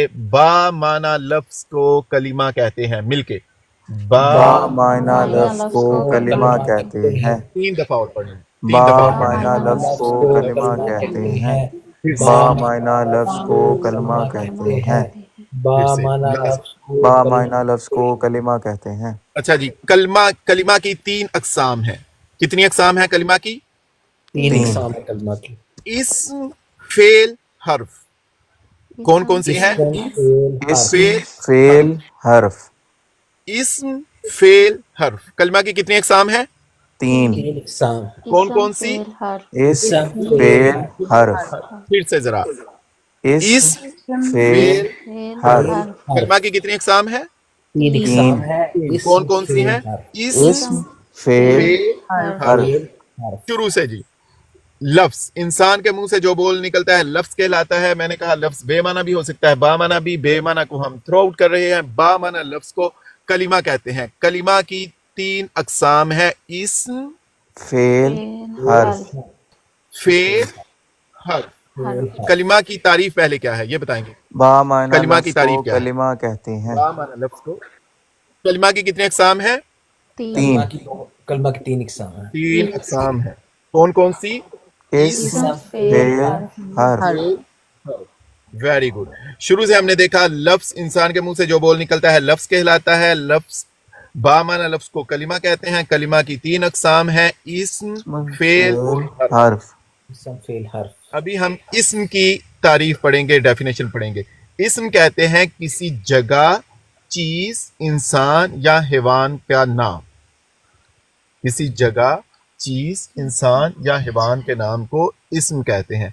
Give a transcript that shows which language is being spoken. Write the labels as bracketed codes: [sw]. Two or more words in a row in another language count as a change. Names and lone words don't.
[ur] با معنی لفظ کو کلمہ کہتے ہیں. मिलके با معنی لفظ کو کلمہ کہتے ہیں. 3 دفعہ اور پڑھیں. با معنی لفظ کو کلمہ کہتے ہیں. با معنی لفظ کو کلمہ کہتے ہیں. با پھر سے مانا لفظ لفظ کو با کلمہ معنی لفظ کو کلمہ کہتے ہیں. اچھا جی، کلمہ کی 3 اقسام ہیں. کتنی اقسام ہیں کلمہ کی؟ 3 3. اقسام ہے کلمہ کی. اسم، فعل، حرف. کون کون سی ہیں؟ اسم فعل حرف. اسم فعل، فعل حرف. اسم، فعل، حرف. کلمہ کی کتنی اقسام ہیں؟ 3. 3 اقسام. کون کون سی؟ اسم اسم فعل فعل حرف. پھر سے ذرا. اسم اسم، فعل فعل، حرف. حرف. کلمہ کی کتنی اقسام ہیں؟ 3 اقسام 3. ہے. کون اسم کون سی فعل ہیں؟ حرف. اسم، اسم فعل فعل، حرف. حرف. حرف. شروع سے جی. لفظ، انسان کے منہ سے جو بول نکلتا ہے لفظ کہلاتا ہے. میں نے کہا لفظ بے معنی بھی ہو سکتا ہے، با معنی بھی. بے معنی کو ہم [en] throw out [ur] کر رہے ہیں. با معنی لفظ کو کلمہ کہتے ہیں. کلمہ کی 3 اقسام ہے: اسم، فعل حرف. فعل، حرف. کلمہ کی تعریف پہلے کیا ہے یہ بتائیں گے؟ با معنی کلمہ کی لفظ کو تعریف کیا ہے؟ کلمہ کہتے ہیں. با معنی لفظ کو. کلمہ کی کتنی اقسام ہے؟ 3. کلمہ کی 3 اقسام ہیں. 3 اقسام ہے. کون کون سی؟ اسم فعل حرف. [en] very good. [ur] شروع سے ہم نے دیکھا لفظ انسان کے منہ سے جو بول نکلتا ہے لفظ کہلاتا ہے. لفظ با معنی لفظ کو کلمہ کہتے ہیں. کلمہ کی 3 اقسام ہیں: اسم، فعل اور حرف. حرف. اسم فعل حرف. ابھی ہم اسم کی تعریف پڑھیں گے، ڈیفینیشن پڑھیں گے. اسم کہتے ہیں کسی جگہ، چیز، انسان یا حیوان کا نام. کسی جگہ، چیز، انسان یا حیوان کے نام کو اسم کہتے ہیں.